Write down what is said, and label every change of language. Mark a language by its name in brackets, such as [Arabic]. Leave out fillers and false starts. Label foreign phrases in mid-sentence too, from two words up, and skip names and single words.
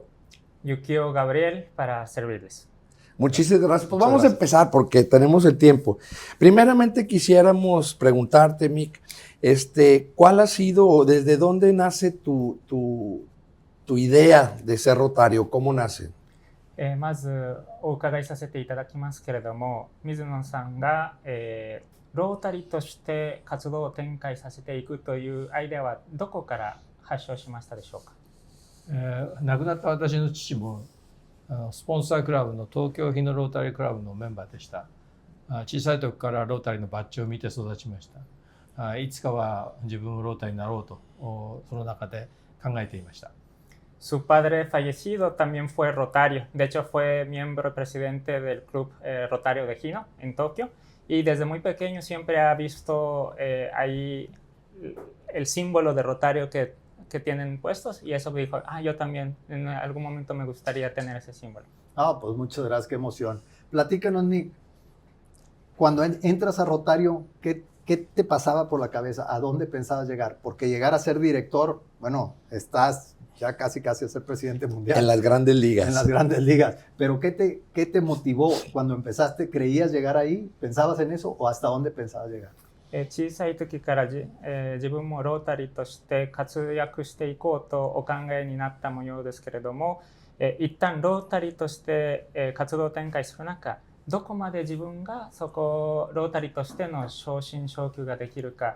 [Spanish] Yukio Gabriel, para servirles. Muchísimas gracias. Pues vamos a empezar porque tenemos el tiempo. Primeramente quisiéramos preguntarte, Mick, ¿cuál ha sido o desde dónde nace tu idea de ser rotario? ¿Cómo nace? [Japanese] まずお伺いさせていただきますけれども、水野さんが、ロータリーとして活動を展開させていくというアイデアはどこから発祥しましたでしょうか？亡くなった私の父もスポンサークラブの東京日野ロータリークラブのメンバーでした。小さい時からロータリーのバッジを見て育ちました。いつかは自分もロータリーになろうとその中で考えていました。 [Spanish] Su padre fallecido también fue rotario. De hecho, fue miembro presidente del Club Rotario de Hino en Tokio. Y desde muy pequeño siempre ha visto ahí el símbolo de rotario que tienen puestos. Y eso me dijo, yo también en algún momento me gustaría tener ese símbolo. Pues muchas gracias, qué emoción. Platícanos, Nick, cuando entras a Rotario, ¿qué te pasaba por la cabeza? ¿A dónde pensabas llegar? Porque llegar a ser director, bueno, estás ya casi a ser presidente mundial. En las grandes ligas. En las grandes ligas. Pero ¿qué te motivó cuando empezaste? ¿Creías llegar ahí? ¿Pensabas en eso? ¿O hasta dónde pensabas llegar? [Japanese] 小さい時から自分もロータリーとして活躍していこうとお考えになった模様ですけれども、一旦ロータリーとして活動展開する中、どこまで自分がそこロータリーとしての昇進昇級ができるか。